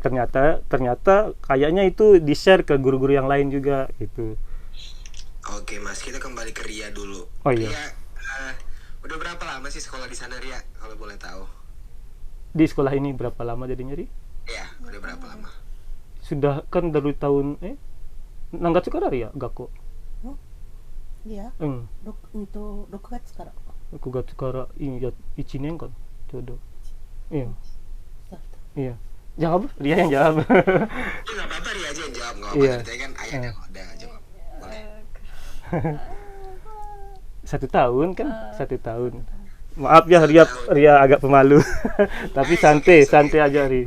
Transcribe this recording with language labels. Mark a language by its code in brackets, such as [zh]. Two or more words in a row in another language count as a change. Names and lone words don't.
[id] Ternyata kayaknya itu di-share ke guru-guru yang lain juga gitu. Oke Mas, kita kembali ke Ria dulu. Oh iya. Ria, udah berapa lama sih sekolah di sana Ria, kalau boleh tahu? Di sekolah ini berapa lama jadinya Ri? Iya, udah berapa lama? Sudah kan dari tahun [ja] 何月から [id] Ria Gakko. [ja] いや、うん。 6月から。 9月から1年 [id] kan coba. Iya. Iya. Jawab, Ria yang jawab. Ya nggak apa-apa Ria aja yang jawab, nggak apa-apa. Iya. Ceritanya kan ayahnya udah jawab. Boleh. 1 tahun kan? 1 tahun. Maaf ya Ria agak pemalu. Tapi santai aja Ri.